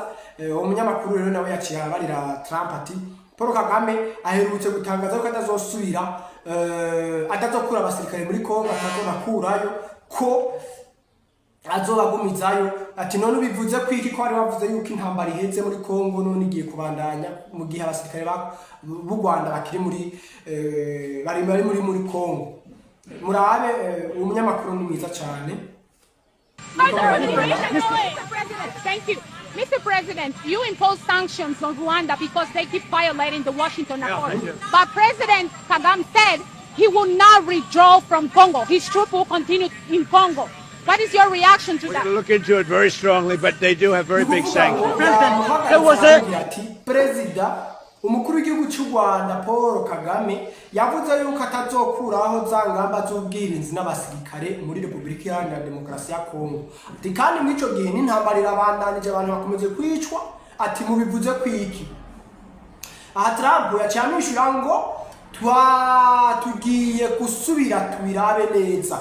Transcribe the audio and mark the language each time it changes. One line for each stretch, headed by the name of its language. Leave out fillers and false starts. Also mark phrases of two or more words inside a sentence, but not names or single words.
Rundi: Umunyamakuru rero nawe yaciye abarira Trump ati Paul Kagame aherutse gutangaza ko atazosubira atazokura abasirikare muri Congo, atazobakurayo, ko azobagumizayo. Ati none bivuze kwiki ko ari bavuze yuko intambara iheze muri Congo none igiye kubandanya mu gihe abasirikare b'u Rwanda bakiri muri bari muri Congo.
Kinyarwanda: murabe umunyamakuru ni mwiza cyane.
English: Thank you. Mr. President, you impose sanctions on Rwanda because they keep violating the Washington Accord. But President Kagame said he will not withdraw from Congo. His troops will continue in Congo. What is your reaction to that? We're going to look into it very strongly, but they do have very big sanctions. President,
Rundi: umukuru w'igihugu cy'u Rwanda Paul Kagame yavuze yuko atazokuraho za ngamba z'ubwirinzi n'abasirikare muri Repubulika Iharanira Demokarasi ya Kongo. Ati kandi muri ico gihe n'intambara irabandanije abantu bakomeze kwicwa, ati mubivuze kwiki. Aha Trump yacamishura ngo tugiye gusubira tubirabe neza.